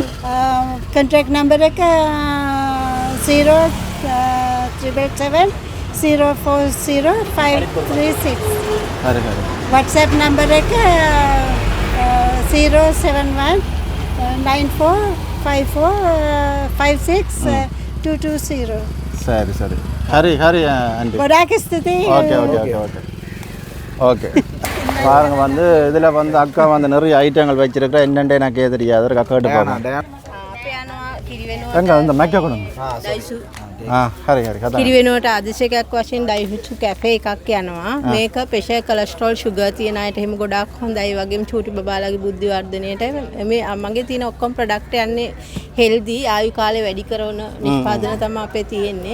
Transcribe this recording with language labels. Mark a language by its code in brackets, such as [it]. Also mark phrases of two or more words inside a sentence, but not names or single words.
[si] කන්ටැක්ට් නම්බර් එක 077 040536. හරි. WhatsApp නම්බර් එක 071 945456 220. [ta] சரி ஆண்டி. [si] ගොඩාක් ස්තුතියි. [ta] ஓகே பாருங்க வந்து இதில் வந்து அக்கா வந்து நிறைய ஐட்டங்கள் வச்சிருக்கா. என்னென்ன எனக்கு தெரியாது. அதுக்கு கேட்டு போகணும். எங்க இந்த மைக்க கொடுங்க. [si] හරි කිරිවෙනුවට ආදේශයක් වශයෙන් ඩයිහුචු කැෆේ එකක් යනවා. මේක ප්‍රෙෂර් කොලෙස්ටරෝල් ෂුගර් තියෙන අයට එහෙම ගොඩාක් හොඳයි. වගේම චූටි බබාලාගේ බුද්ධි වර්ධනයට මේ මගේ තියෙන ඔක්කොම ප්‍රොඩක්ට් යන්නේ හෙල්දි ආයු කාලේ වැඩි කරන නිෂ්පාදන තමයි අපේ තියෙන්නේ.